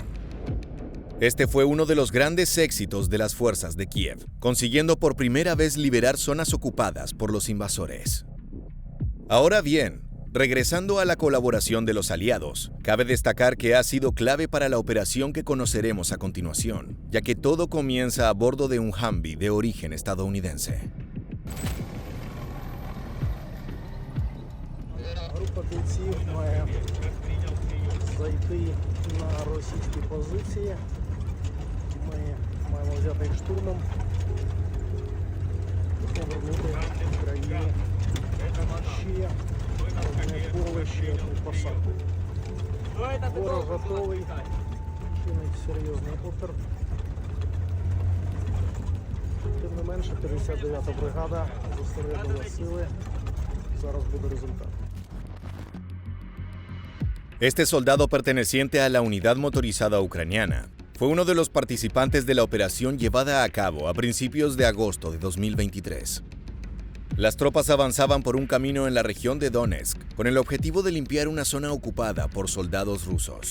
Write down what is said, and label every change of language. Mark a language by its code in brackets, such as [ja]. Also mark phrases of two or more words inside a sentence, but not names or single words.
[es] Este fue uno de los grandes éxitos de las fuerzas de Kiev, consiguiendo por primera vez liberar zonas ocupadas por los invasores. Ahora bien, regresando a la colaboración de los aliados, cabe destacar que ha sido clave para la operación que conoceremos a continuación, ya que todo comienza a bordo de un Humvee de origen estadounidense. [uk] Група бійців має зайти на російські позиції. Ми маємо взяти їх штурмом, повернути Україні ще одне поле, ще одну посадку. Ворог готовий, чинить серйозний опір. Тим не менше, 59-та бригада зосередила сили. Зараз буде результат. [es] Este soldado perteneciente a la unidad motorizada ucraniana fue uno de los participantes de la operación llevada a cabo a principios de agosto de 2023. Las tropas avanzaban por un camino en la región de Donetsk con el objetivo de limpiar una zona ocupada por soldados rusos.